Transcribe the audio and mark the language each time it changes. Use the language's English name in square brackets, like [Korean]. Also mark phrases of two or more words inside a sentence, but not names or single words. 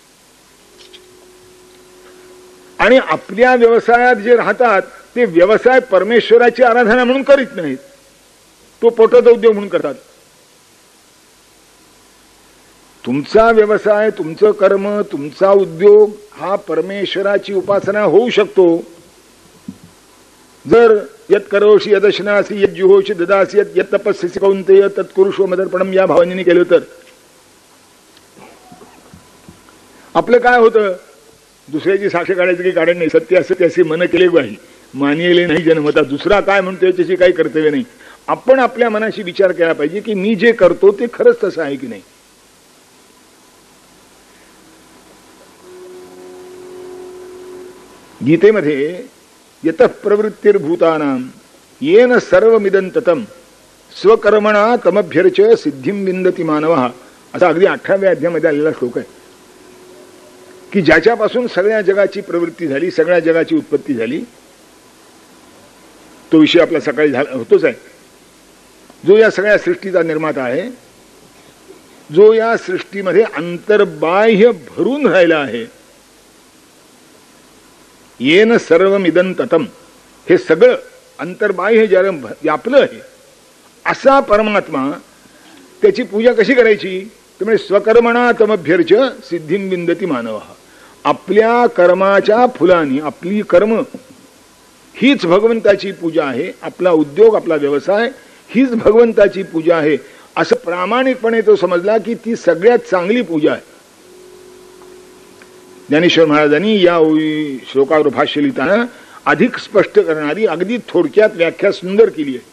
[Marathi] आणि आपल्या व्यवसायात जे राहतात ते व्यवसाय परमेश्वराची आराधना म्हणून करीत नाहीत, तो पोटाचा उद्योग म्हणून करतात. तुमचा व्यवसाय, तुमचं कर्म, तुमचा उद्योग हा परमेश्वराची उपासना होऊ शकतो जर [Sanskrit] यत करोषि यदशनासी यत जुहोषि ददासी यत तपस्यसि कौन्तेय तत्कुरुषो मदर्पणम [Marathi] या भावनेने केलं तर. आपलं काय होतं, दुसऱ्याची साक्ष काढायचं काही कारण नाही. सत्य असत्य असे मन केले पाहिजे, मानिले नाही जन्मता. दुसरा काय म्हणतोय त्याची काही कर्तव्य नाही. आपण आपल्या मनाशी विचार केला पाहिजे की मी जे करतो ते खरंच तसं आहे की नाही. गीतेमध्ये [Sanskrit] यतः प्रवृत्तिर्भूतानां येन सर्वमिदं ततं स्वकर्मणा तमभ्यर्च सिद्धिं विंदति मानवः [Marathi] असा अगदी 18व्या अध्यायामध्ये आलेला श्लोक आहे की ज्याच्यापासून सगळ्या जगाची प्रवृत्ती झाली, सगळ्या जगाची उत्पत्ती झाली, तो विषय आपला सकाळी होतोच आहे. जो या सगळ्या सृष्टीचा निर्माता आहे, जो या सृष्टीमध्ये अंतर्बाह्य भरून राहिला आहे, [Sanskrit] येन सर्वमिदं ततं, [Marathi] हे सगळं अंतर्बाह्य ज्याला व्यापलं आहे असा परमात्मा, त्याची पूजा कशी करायची? [Sanskrit] त्यामुळे स्वकर्मणा तमभ्यर्च सिद्धिं विंदति मानवः. [Marathi] आपल्या कर्माच्या फुलांनी आपली कर्म हीच भगवंताची पूजा आहे, आपला उद्योग आपला व्यवसाय हीच भगवंताची पूजा आहे असं प्रामाणिकपणे तो समजला की ती सगळ्यात चांगली पूजा आहे. ज्ञानेश्वर महाराजांनी या श्लोकावर भाष्य लिहिताना अधिक स्पष्ट करणारी अगदी थोडक्यात व्याख्या सुंदर केली आहे.